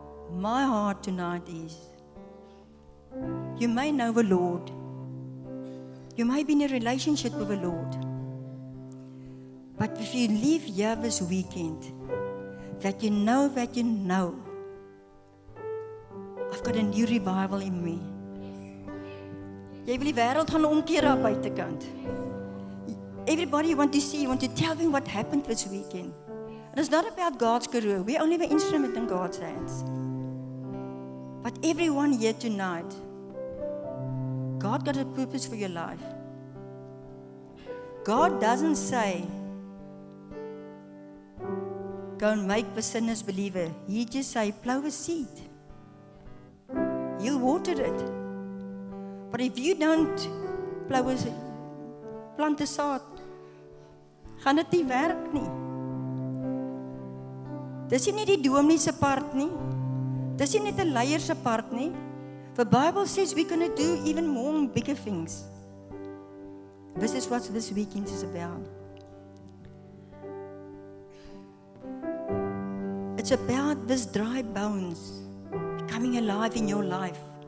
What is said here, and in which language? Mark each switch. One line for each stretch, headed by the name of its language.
English: My heart tonight is, you may know the Lord. You may be in a relationship with the Lord. But if you leave here this weekend, that you know, I've got a new revival in me.
Afrikaans: Jy wil die wêreld gaan omkeer daar buitekant.
English: everybody you want to see, you want to tell them what happened this weekend. And it's not about God's career. We're only the instrument in God's hands. But everyone here tonight, God got a purpose for your life. God doesn't say, go and make the sinners believer. He just say, plow a seed. He'll water it. But if you don't plant
Afrikaans: 'n saad, gaan dit nie werk nie. Dis nie die dominee se part nie. Dis nie net 'n leier se part nie.
English: The Bible says we're going to do even more and bigger things. This is what this weekend is about. It's about this dry bones coming alive in your life.